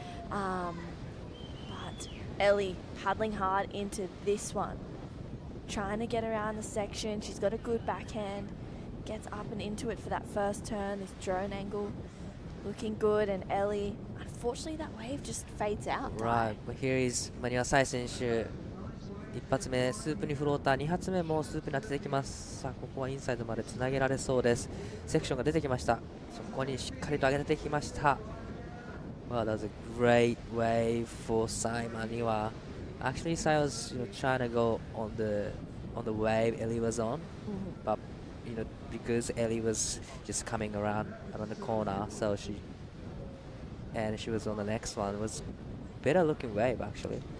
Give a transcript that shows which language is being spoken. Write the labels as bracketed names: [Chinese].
[English] But Ellie paddling hard into this one. Trying to get around the section. She's got a good backhand. Gets up and into it for that first turn. This drone angle looking good. And Ellie, unfortunately that wave just fades out. Right. Well, here is [Japanese] マニワサイ選手。一発目スープにフローター、2発目もスープに当ててきます。さあここはインサイドまでつなげられそうです。セクションが出てきました。そこにしっかりと上げてきました。 [English] Well, that was a great wave for Sai Maniwa. Actually, Sai was trying to go on the wave Ellie was on, but because Ellie was just coming around the corner, so she was on the next one. It was better looking wave actually.